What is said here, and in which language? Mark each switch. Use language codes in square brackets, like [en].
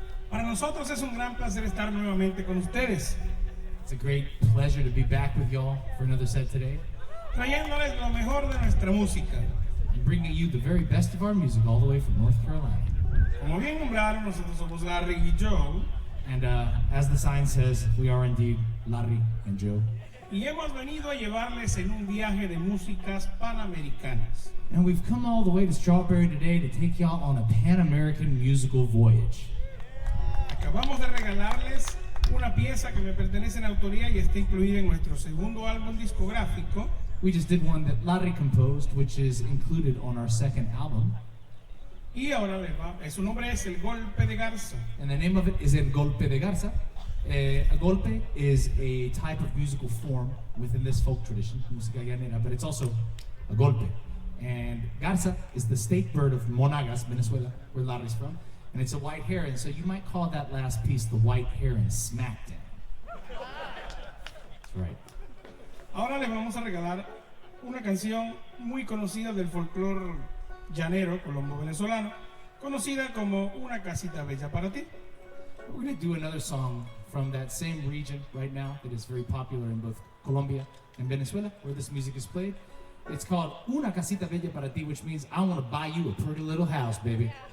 [es] Para nosotros es un gran placer estar nuevamente con ustedes, [en] It's a great pleasure to be back with y'all for another set today [es] trayéndoles lo mejor de nuestra música. [en] and bringing you the very best of our music all the way from North Carolina. [es] Como bien nombraron, nosotros somos Larry y Joe. [en] And as the sign says, we are indeed Larry and Joe. [es] Y hemos venido a llevarles en un viaje de músicas panamericanas. [en] And we've come all the way to Strawberry today to take y'all on a Pan-American musical voyage. [es] Acabamos de regalarles una pieza que me pertenece en autoría y está incluida en nuestro segundo álbum discográfico. [en] We just did one that Larry composed, which is included on our second album. [es] Y ahora les va, su nombre es El Golpe de Garza. [en] And the name of it is El Golpe de Garza. A golpe is a type of musical form within this folk tradition, música llanera, but it's also a golpe. And Garza is the state bird of Monagas, Venezuela, where Larry's from. And it's a white heron, so you might call that last piece the White Heron Smackdown. That's right. [es] Ahora les vamos a regalar una canción muy conocida del folclore llanero colombo-venezolano, conocida como Una Casita Bella para Ti. [en] We're going to do another song from that same region right now that is very popular in both Colombia and Venezuela, where this music is played. It's called Una Casita Bella para Ti, which means I want to buy you a pretty little house, baby.